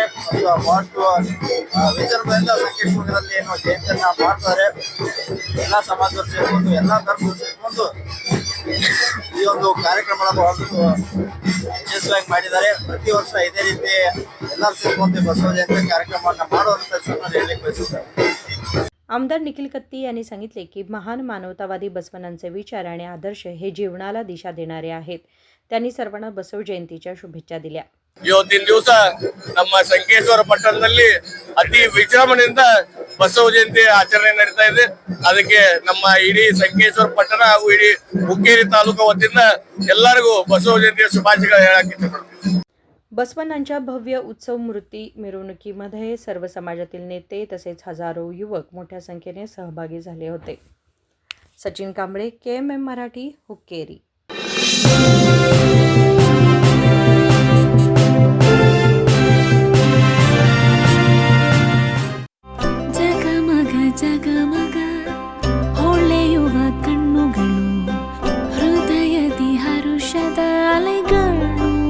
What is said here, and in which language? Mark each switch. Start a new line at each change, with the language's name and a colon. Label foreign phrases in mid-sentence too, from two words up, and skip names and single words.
Kannada: ಬಹಳಷ್ಟು ವಿಚಾರಗಳಿಂದ ಸಂಕೇಶ್ವರದಲ್ಲಿ ಏನು ಜಯಂತಿಯನ್ನ ಮಾಡ್ತಾರೆ. ಎಲ್ಲ ಸಮಾಜದವರು ಸೇರ್ಕೊಂಡು ಎಲ್ಲ ಧರ್ಮದವರು ಸೇರ್ಕೊಂಡು ಈ ಒಂದು ಕಾರ್ಯಕ್ರಮನ ಬಹಳಷ್ಟು ಯಶಸ್ವಿಯಾಗಿ ಮಾಡಿದ್ದಾರೆ. ಪ್ರತಿ ವರ್ಷ ಇದೇ ರೀತಿ ಎಲ್ಲರೂ ಸೇರ್ಕೊಂಡು ಬಸವ ಜಯಂತಿ ಕಾರ್ಯಕ್ರಮವನ್ನು ಮಾಡುವಂತ ಹೇಳಲಿಕ್ಕೆ ಬಯಸುತ್ತಾರೆ.
Marathi: आमदार निखिल कत्ती यांनी सांगितले की महान मानवतावादी बसवण्णांचे विचार आणि आदर्श हे जीवनाला दिशा देणारे आहेत. त्यांनी सर्वांना बसव जयंतीच्या शुभेच्छा दिल्या.
Kannada: ಇವತ್ತಿನ ದಿವಸ ನಮ್ಮ ಸಂಕೇಶ್ವರ ಪಟ್ಟಣದಲ್ಲಿ ಅತಿ ವಿಜೃಂಭಣೆಯಿಂದ ಬಸವ ಜಯಂತಿ ಆಚರಣೆ ನಡೀತಾ ಇದೆ. ಅದಕ್ಕೆ ನಮ್ಮ ಇಡೀ ಸಂಕೇಶ್ವರ ಪಟ್ಟಣ ಹಾಗೂ ಇಡೀ ಹುಕ್ಕೇರಿ ತಾಲೂಕು ವತಿಯಿಂದ ಎಲ್ಲರಿಗೂ ಬಸವ ಜಯಂತಿಯ ಶುಭಾಶಯಗಳು ಹೇಳಕ್ಕೆ ಇಷ್ಟಪಡ್ತೀನಿ.
Marathi: बसवण्णांच्या भव्य उत्सव मूर्ती मिरवणुकीमध्ये सर्व समाजातील नेते तसेच हजारो युवक मोठ्या संख्येने सहभागी झाले होते. सचिन कांबळे, KMM मराठी, हुक्केरी.
Kannada: ಜಗಮಗ ಜಗಮಗ ಹೊಳೆಯುವ ಕಣ್ಣುಗಳು, ಹೃದಯದಿ ಹರುಷದ ಅಲೆಗಳು.